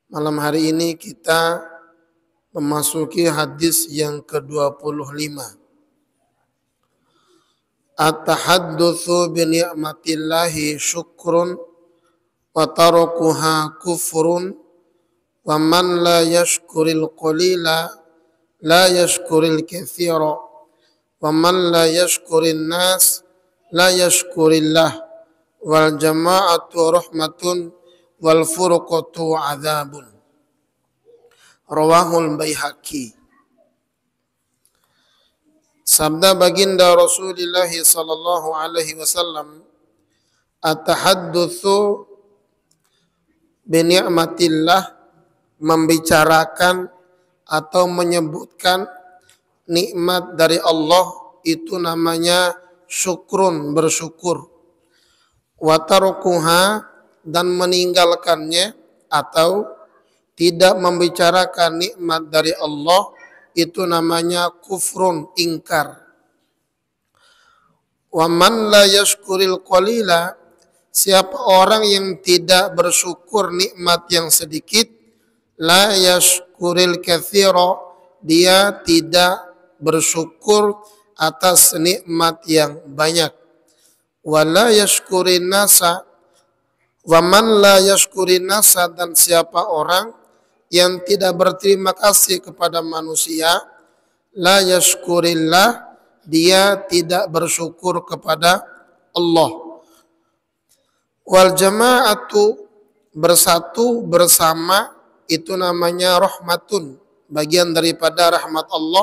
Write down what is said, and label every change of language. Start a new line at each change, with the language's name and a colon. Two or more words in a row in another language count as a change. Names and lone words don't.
Indonesian: Malam hari ini kita memasuki hadis yang ke-25.
Arabic: التحدث بنعمة الله شكر وتركها كفر ومن لا يشكر القليل لا يشكر الكثير ومن لا يشكر الناس لا يشكر الله والجماعة رحمة والفرقة عذاب. رواه البيهقي.
Indonesian: Sabda baginda Rasulullah
Arabic: صلى الله عليه وسلم, التحدث بنعمة الله,
Indonesian: membicarakan atau menyebutkan nikmat dari Allah itu namanya syukrun, bersyukur.
Arabic: وتركها,
Indonesian: dan meninggalkannya atau tidak membicarakan nikmat dari Allah itu namanya kufrun, ingkar.
Arabic: ومن لا يشكر القليل,
Indonesian: siapa orang yang tidak bersyukur nikmat yang sedikit,
Arabic: لا يشكر الكثير,
Indonesian: dia tidak bersyukur atas nikmat yang banyak.
Arabic: ولا يشكر الناس، ومن لا يشكر الناس,
Indonesian: dan siapa orang yang tidak berterima kasih kepada manusia,
Arabic: لا يشكر الله,
Indonesian: dia tidak bersyukur kepada Allah.
Arabic: والجماعة,
Indonesian: bersatu bersama itu namanya rahmatun, bagian daripada rahmat Allah.